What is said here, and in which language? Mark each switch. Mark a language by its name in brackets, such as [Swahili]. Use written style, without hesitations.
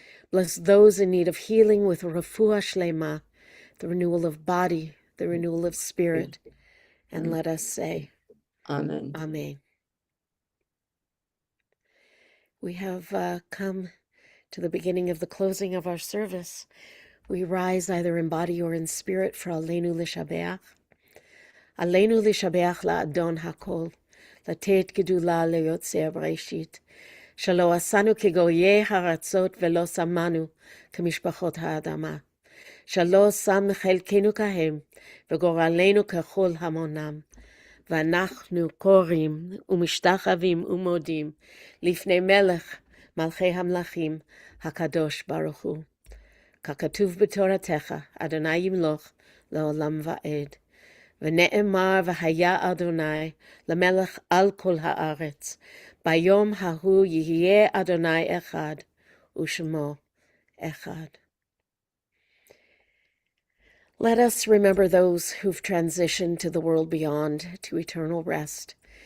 [English] Bless those in need of healing with refuah shlema, the renewal of body, the renewal of spirit. And let us say, Amen. Amen. We have come to the beginning of the closing of our service. We rise either in body or in spirit for Aleinu Lishabeach. [Hebrew] Aleinu Lishabeach la'adon hakol, לתת גדולה ליוצר בראשית, שלא עשנו כגויי הארצות ולא שמנו כמשפחות האדמה, שלא שם חלקנו כהם וגורלנו ככל המונם, ואנחנו קוראים ומשתחווים ומודים לפני מלך מלכי המלכים הקדוש ברוך הוא. ככתוב בתורתך, אדוני ימלוך לעולם ועד. ונאמר והיה אדוני למלך על כל הארץ. ביום ההוא יהיה אדוני אחד ושמו אחד. [English] Let us remember those who've transitioned to the world beyond, to eternal rest.